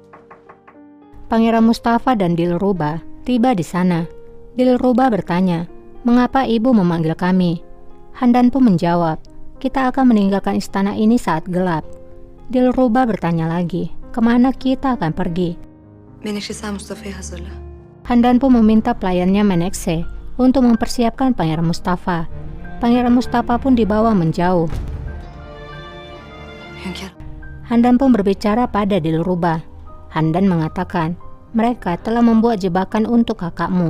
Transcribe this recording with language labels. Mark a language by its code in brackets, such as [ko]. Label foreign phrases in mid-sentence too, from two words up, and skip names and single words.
[id] Pangeran Mustafa dan Dilruba tiba di sana. Dilruba bertanya, "Mengapa ibu memanggil kami?" Handan pun menjawab, "Kita akan meninggalkan istana ini saat gelap." Dilruba bertanya lagi, "Kemana kita akan pergi?" [tr] Menekşe sen Mustafa'yı hazırla. [id] Handan pun meminta pelayannya Menekşe untuk mempersiapkan Pangeran Mustafa. Pangeran Mustafa pun dibawa menjauh. [tr] Hünkârım. [id] Handan pun berbicara pada Dilruba. Handan mengatakan, "Mereka telah membuat jebakan untuk kakakmu.